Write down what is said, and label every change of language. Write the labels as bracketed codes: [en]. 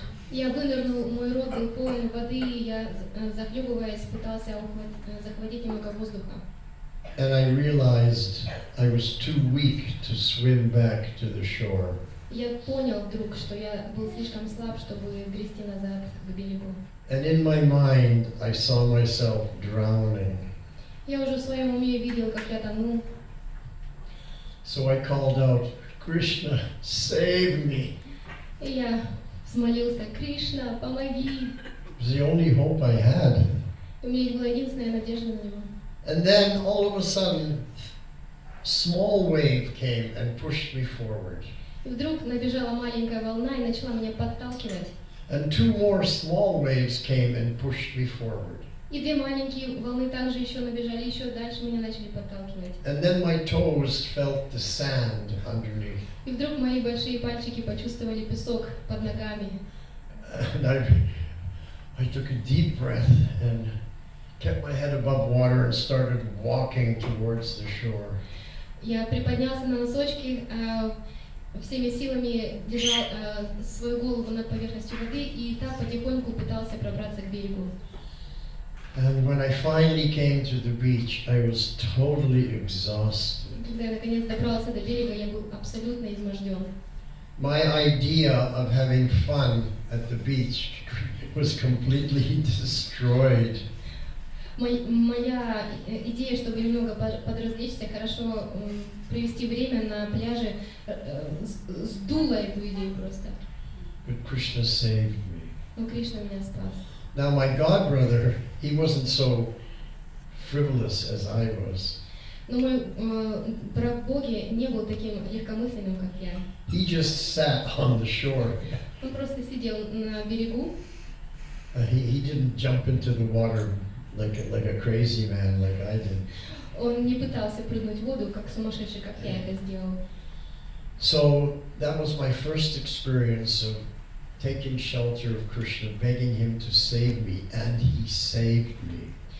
[ru] Я вынырнул, мой рот был полон воды, и я, захлебываясь, пытался захватить немного воздуха. [en] And I realized I was too weak to swim back to the shore. [ru] Я понял вдруг, что я был слишком слаб, чтобы грести назад к берегу. [en] And in my mind, I saw myself drowning. [ru] Я уже в своем уме видел, как я тону. [en] So I called out, Krishna, save me. [ru] И я взмолился: Кришна, помоги. [en] It was the only hope I had. [ru] У меня была единственная надежда на него. [en] And then all of a sudden, a small wave came and pushed me forward. [ru] И вдруг набежала маленькая волна и начала меня подталкивать. [en] And two more small waves came and pushed me forward. [ru] И две маленькие волны также еще набежали, еще дальше меня начали подталкивать. [en] And then my toes felt the sand underneath. [ru] И вдруг мои большие пальчики почувствовали песок под ногами. [en] And I took a deep breath and kept my head above water and started walking towards the shore. [ru] Я приподнялся на носочки, всеми силами держал свою голову над поверхностью воды и так потихоньку пытался пробраться к берегу. [en] And when I finally came to the beach, I was totally exhausted. [ru] Когда я наконец добрался до берега, я был абсолютно изможден. [en] My idea of having fun at the beach was completely destroyed. [ru] Моя идея, чтобы немного подразвлечься, хорошо провести время на пляже, сдула эту идею просто. [en] But Krishna saved me. [ru] Но Кришна меня спас. [en] Now my godbrother, he wasn't so frivolous as I was. [ru] Но мой брат Боги не был таким легкомысленным, как я. [en] He just sat on the shore. [ru] Он просто сидел на берегу. [en] He didn't jump into the water like a crazy man like I did. [ru] Он не пытался прыгнуть в воду, как сумасшедший, как я это сделал. [en] So that was my first experience of taking shelter of Krishna, begging him to save me, and he saved me.